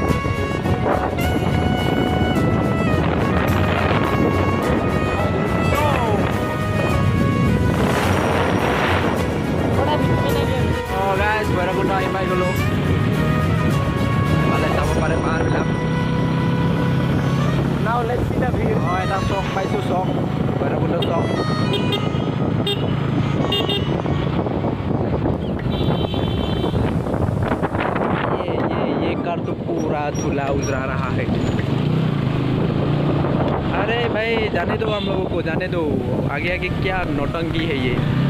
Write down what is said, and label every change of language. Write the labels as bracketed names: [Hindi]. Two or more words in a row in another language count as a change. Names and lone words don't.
[Assamese] গাইজ ভৈৰৱকুণ্ড আহি পাই গ'লোঁ ভালে যাব পাৰে পাহাৰবিলাক [English] Now let's see the view. [Assamese] এটা চক পাইছোঁ চক ভৈৰৱকুণ্ড চক [Hindi] ये कार तो पूरा धुला उजरा रहा है अरे भाई जाने दो हम लोगों को जाने दो आगे आगे क्या नौटंकी है ये